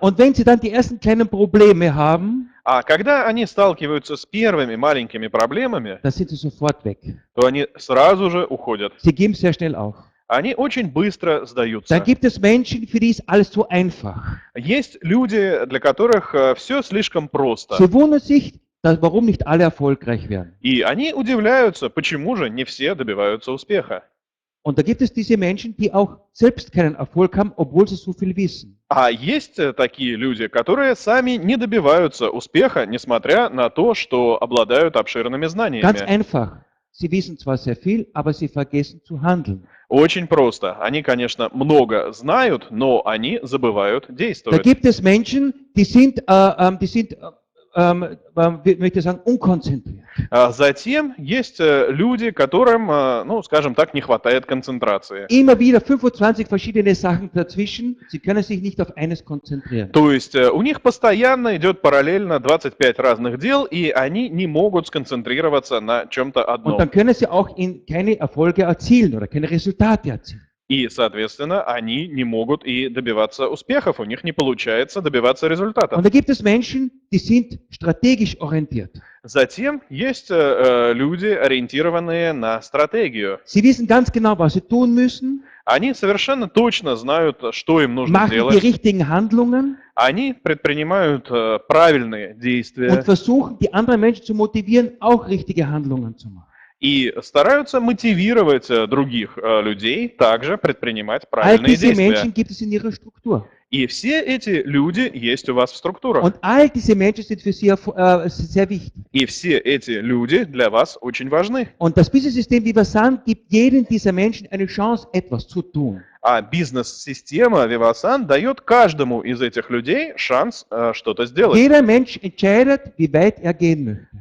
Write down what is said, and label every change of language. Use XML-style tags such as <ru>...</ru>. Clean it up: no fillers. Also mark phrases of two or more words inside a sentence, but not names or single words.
<de>Und wenn sie dann die ersten kleinen Probleme haben,</de> <ru>А когда они сталкиваются с первыми маленькими проблемами,</ru> <de>dann sind sie sofort weg.</de> <ru>то они сразу же уходят.</ru> <de>Sie geben sehr schnell auf.</de> <ru>Они очень быстро сдаются.</ru> <de>Dann gibt es Menschen, für die ist alles so einfach.</de> <ru>Есть люди, для которых все слишком просто.</ru> <de>Sie wundern sich, warum nicht alle erfolgreich werden.</de> <ru>И они удивляются, почему же не все добиваются успеха.</ru> <de>Und da gibt es diese Menschen, die auch selbst keinen Erfolg haben, obwohl sie so viel wissen.</de> <ru>А есть такие люди, которые сами не добиваются успеха, несмотря на то, что обладают обширными</ru> <de>Ganz</de> <ru>знаниями.</ru> <de>einfach. Sie wissen zwar sehr viel, aber sie vergessen zu handeln.</de> <ru>Очень просто. Они, конечно, много знают, но они забывают</ru> <de>Da</de> <ru>действовать.</ru> <de>gibt es Menschen, die sind wie möchte ich sagen, unkonzentriert.</de> <ru>Затем есть люди, которым, ну, скажем так, не хватает концентрации.</ru> <de>Immer wieder 25 verschiedene Sachen dazwischen. Sie können sich nicht auf eines konzentrieren.</de> <ru>То есть у них постоянно идет параллельно 25 разных дел, и они не могут сконцентрироваться на чем-то</ru> <de>Und</de> <ru>одном.</ru> <de>dann können sie auch keine Erfolge erzielen oder keine Resultate erzielen.</de> <ru>И, соответственно, они не могут и добиваться успехов, у них не получается добиваться результатов.</ru> <de>Und da gibt es Menschen, die sind strategisch orientiert.</de> <ru>Затем есть люди, ориентированные на стратегию.</ru> <de>Sie wissen ganz genau, was sie tun müssen,</de> <ru>Они совершенно точно знают, что им нужно</ru> <de>machen die</de> <ru>делать.</ru> <de>richtigen Handlungen</de> <ru>Они предпринимают правильные действия</ru> <de>und versuchen, die anderen Menschen zu motivieren, auch richtige Handlungen zu machen.</de> <ru>и стараются мотивировать других людей также предпринимать</ru> <de>All</de> <ru>правильные</ru> <de>diese</de> <ru>действия.</ru> <de>Menschen gibt es in ihrer Struktur.</de> <ru>И все эти люди есть у вас в структурах.</ru> <de>Und all diese Menschen sind für Sie sehr wichtig.</de> <ru>И все эти люди для вас очень важны.</ru> <de>Und das Business-System Vivasan gibt jedem dieser Menschen eine Chance, etwas zu tun.</de> <ru>А бизнес-система Vivasan дает каждому из этих людей шанс что-то сделать.</ru> <de>Jeder Mensch entscheidet, wie weit er gehen möchte.</de>